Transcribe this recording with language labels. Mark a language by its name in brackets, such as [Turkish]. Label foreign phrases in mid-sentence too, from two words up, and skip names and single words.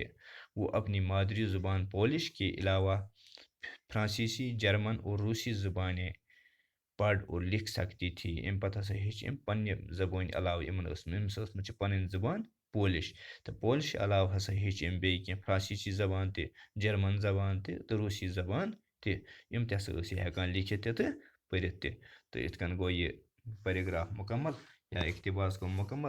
[Urdu] وہ اپنی مادری زبان پولش کے علاوہ فرانسیسی جرمن اور روسی زبانیں پڑھ اور لکھ سکتی تھی. [Kashmiri] امہِ پتہٕ ہسا ہیٚچھ أمۍ پننہِ زبٲنۍ علاوٕ أمِس ٲسمٕژ چھِ پنٕنۍ زبان پولش تہٕ پولش علاوٕ ہسا ہیٚچھ أمۍ بیٚیہِ کینٛہہ فرانسیسی زبان تہِ جرمن زبان تہِ تہٕ روسی زبان تہِ. یِم تہِ ہسا ٲس یہِ ہٮ۪کان لیکھِتھ تہِ تہٕ پٔرِتھ تہِ. تہٕ یِتھ کٔنۍ گوٚو یہِ پیراگراف مکمل یا اقتباس گوٚو مکمل.